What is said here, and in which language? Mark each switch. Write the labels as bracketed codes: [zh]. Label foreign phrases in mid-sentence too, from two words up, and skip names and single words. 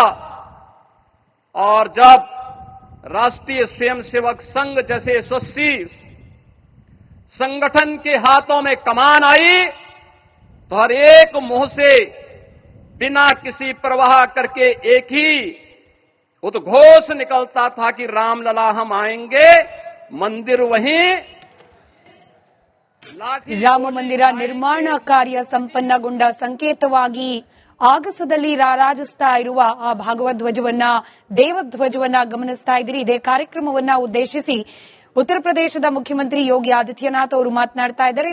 [hi] और जब राष्ट्रीय स्वयंसेवक संघ जैसे यशस्वी संगठन के हाथों में कमान आई, तो हर एक मुंह से बिना किसी परवाह करके एक ही उद्घोष निकलता था कि रामलला हम आएंगे, मंदिर वहीं। [kn] ರಾಮ ಮಂದಿರ ನಿರ್ಮಾಣ ಕಾರ್ಯ ಸಂಪನ್ನಗೊಂಡ ಸಂಕೇತವಾಗಿ ಆಗಸದಲ್ಲಿ ರಾರಾಜಿಸ್ತಾ ಇರುವ ಆ ಭಾಗವಧ್ವಜವನ್ನ, ದೇವಧ್ವಜವನ್ನ ಗಮನಿಸ್ತಾ ಇದ್ದೀರಿ. ಇದೇ ಕಾರ್ಯಕ್ರಮವನ್ನ ಉದ್ದೇಶಿಸಿ ಉತ್ತರ ಪ್ರದೇಶದ ಮುಖ್ಯಮಂತ್ರಿ ಯೋಗಿ ಆದಿತ್ಯನಾಥ್ ಅವರು ಮಾತನಾಡ್ತಾ ಇದ್ದಾರೆ.